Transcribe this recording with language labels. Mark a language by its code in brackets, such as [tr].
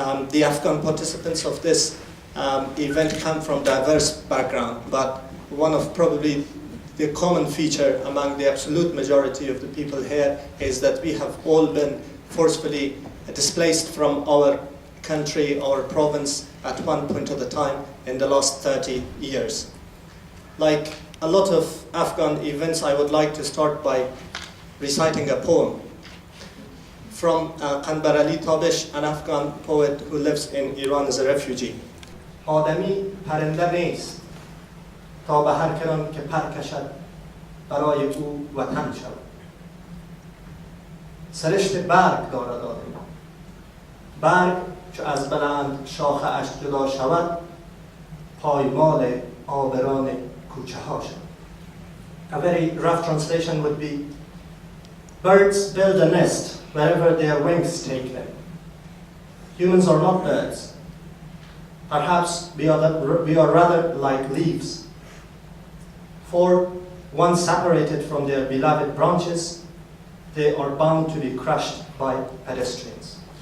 [en] The Afghan participants of this event come from diverse background, but one of probably the common feature among the absolute majority of the people here is that we have all been forcefully displaced from our country, our province, at one point of the time in the last 30 years. Like a lot of Afghan events, I would like to start by reciting a poem from Qanbar Ali Tabish, an Afghan poet who lives in Iran as a refugee. [fa] آدمی پرنده نیست تا به هر کران که پر کشد برای او وطن شود. سرشت برگ دارد آدمی، برگ چو از بلند شاخه اش جدا شود پایمال آبران کوچه ها شود. [en] A very rough translation would be, birds build a nest wherever their wings take them. Humans are not birds. Perhaps we are rather like leaves. For once separated from their beloved branches, they are bound to be crushed by pedestrians.